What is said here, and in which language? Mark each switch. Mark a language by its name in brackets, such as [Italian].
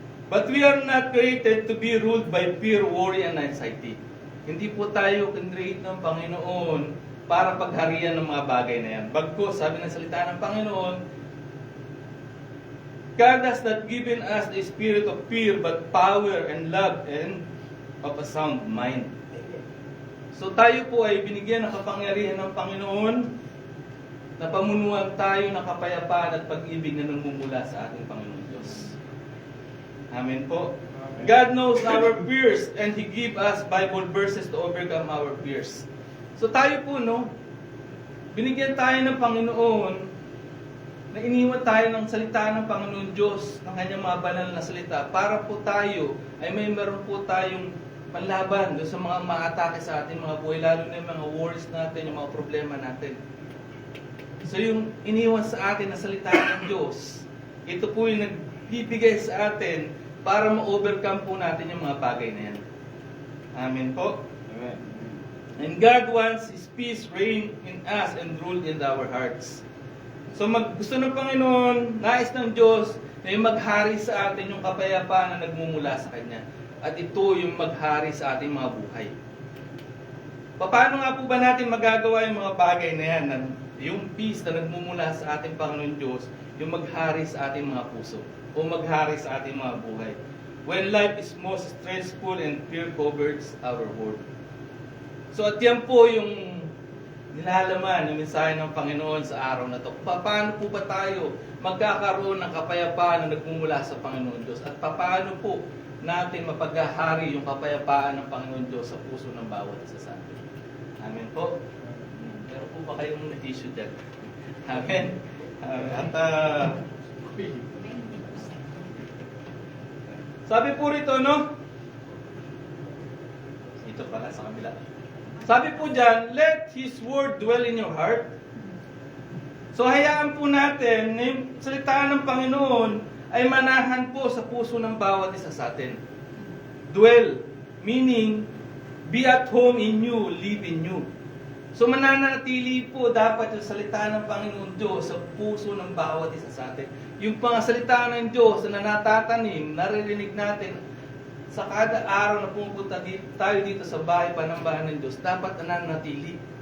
[English] But we are not created to be ruled by fear, worry, and anxiety. [Filipino] Hindi po tayo kinreate ng Panginoon para pagharian ng mga bagay na yan. Bagkus, sabi ng salita ng Panginoon, [English] God has not given us the spirit of fear, but power and love and of a sound mind. [Filipino] So tayo po ay binigyan ng kapangyarihan ng Panginoon na pamunuan tayo ng kapayapaan at pag-ibig na nangmumula sa ating Panginoon Diyos. Amen po. [English] God knows our fears and He give us Bible verses to overcome our fears. [Filipino] So tayo po, no, binigyan tayo ng Panginoon na iniwan tayo ng salita ng Panginoon Diyos, ng kanyang mga banal na salita, para po tayo ay may meron po tayong panlaban doon sa mga maatake sa ating mga buhay, lalo na yung mga worries natin, yung mga problema natin. So yung iniwan sa atin na salita ng Diyos, ito po yung nagbibigay sa atin para ma-overcome po natin yung mga bagay na yan. Amen po. Amen. [English] And God wants His peace reign in us and rule in our hearts. [Filipino] So gusto ng Panginoon, nais ng Diyos na yung maghari sa atin yung kapayapaan na nagmumula sa Kanya. At ito yung maghari sa ating mga buhay. Paano nga po ba natin magagawa yung mga bagay na yan? Yung peace na nagmumula sa ating Panginoon Diyos, yung maghari sa ating mga puso o maghari sa ating mga buhay. [English] When life is most stressful and fear covers our world. [Filipino] So at yan po yung nilalaman ng mensahe ng Panginoon sa araw na to. Paano po ba tayo magkakaroon ng kapayapaan na nagmumula sa Panginoon Diyos? At paano po natin mapaghahari yung kapayapaan ng Panginoon Diyos sa puso ng bawat isa sa atin? Amen po. Meron po ba kayong issue dyan? Amen. At sabi po rito, no? Ito pala sa kabila. Sabi po dyan, [English] let His word dwell in your heart. [Filipino] So hayaan po natin na yung salita ng Panginoon ay manahan po sa puso ng bawat isa sa atin. [English] Dwell, meaning be at home in you, live in you. [Filipino] So mananatili po dapat yung salita ng Panginoon Diyos sa puso ng bawat isa sa atin. Yung mga salita ng Diyos na natatanim, naririnig natin sa kada araw na pumupunta tayo dito sa bahay panambahan ng Diyos, dapat nananatili.